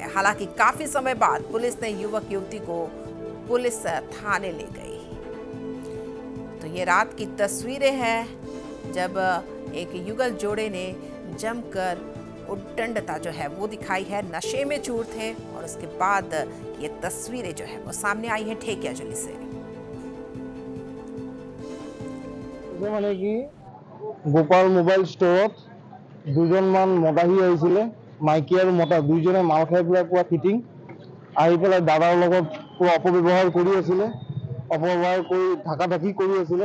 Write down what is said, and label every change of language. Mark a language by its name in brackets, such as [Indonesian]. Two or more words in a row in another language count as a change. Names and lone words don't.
[Hindi] हालांकि काफी समय बाद पुलिस ने युवक युवती को पुलिस थाने ले गई। तो ये रात की तस्वीरें हैं जब एक युगल जोड़े ने जमकर उद्दंडता जो है वो दिखाई है। नशे में चूर थे और उसके बाद ये तस्वीरें जो है वो सामने आई हैं ठेकियाजुली से। [Assamese] মানে কি গোপাল মোবাইল ষ্টৰত দুজনমান মদাহী আহিছিলে, মাইকী আৰু মতা দুইজনে মাল খাই পেলাই পুৰা ফিটিং আহি পেলাই দাদাৰ লগত পুৰা অপব্যৱহাৰ কৰি আছিলে, অপব্যৱহাৰ কৰি ঢাকাঢাকি কৰি আছিলে।